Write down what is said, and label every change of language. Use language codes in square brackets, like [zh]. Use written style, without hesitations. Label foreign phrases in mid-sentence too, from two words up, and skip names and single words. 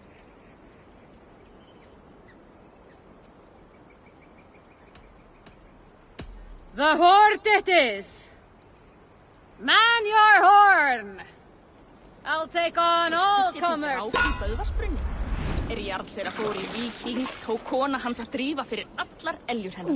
[en] The horde it is! Man your horn! I'll take on all comers! [is] Er jarl þeirra fór í víking, tók kona hans að drífa fyrir allar eljur hennar.